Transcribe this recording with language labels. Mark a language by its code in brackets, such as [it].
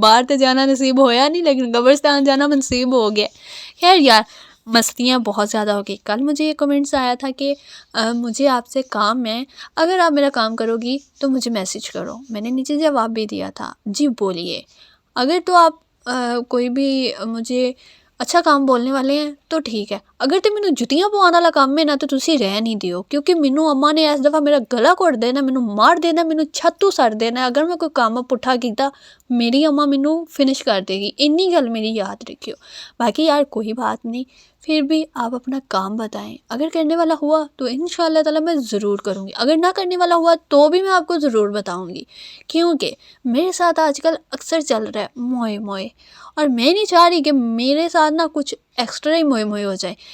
[pa] باہر تے جانا نصیب ہویا نہیں لیکن قبرستان جانا نصیب ہو گیا. [ur] خیر یار مستیاں بہت زیادہ ہو گئی. کل مجھے یہ کمنٹس آیا تھا کہ مجھے آپ سے کام ہے, اگر آپ میرا کام کرو گی تو مجھے میسج کرو. میں نے نیچے جواب بھی دیا تھا, جی بولیے. اگر تو آپ کوئی بھی مجھے اچھا کام بولنے والے ہیں تو ٹھیک ہے, [pa] اگر تو مینوں جتیاں پوانا والا کام میں نا تو تسی رہ نہیں دیو, کیونکہ مینوں اماں نے اس دفعہ میرا گلا گھٹ دینا, مینوں مار دینا, مینوں چھتوں سڑ دینا اگر میں کوئی کام پٹھا کیتا. میری اماں مینوں فنش کر دے گی, انی گل میری یاد رکھیو. [ur] باقی یار کوئی بات نہیں, پھر بھی آپ اپنا کام بتائیں. اگر کرنے والا ہوا تو انشاءاللہ تعالی میں ضرور کروں گی, اگر نہ کرنے والا ہوا تو بھی میں آپ کو ضرور بتاؤں گی, کیونکہ میرے ساتھ آج کل اکثر چل رہا ہے موئے موئے, اور میں نہیں چاہ رہی کہ میرے ساتھ نا کچھ ایکسٹرا ہی موئے موئے ہو جائے.